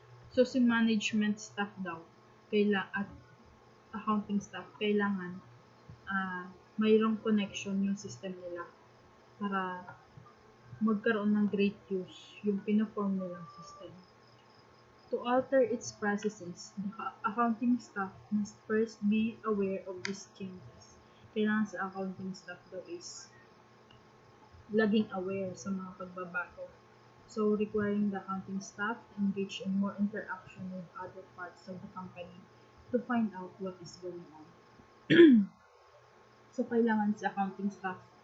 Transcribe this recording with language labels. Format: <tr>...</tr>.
<tl>So, si management staff daw, at accounting staff, kailangan mayroong connection yung system nila para magkaroon ng great use yung pinaform nilang system.</tl> <en>To alter its processes, the accounting staff must first be aware of these changes.</en> <tl>Kailangan sa accounting staff daw is laging aware sa mga pagbabago.</tl> <en>So, requiring the accounting staff to engage in more interaction with other parts of the company to find out what is going on.</en> <tl>So, kailangan sa accounting staff</tl>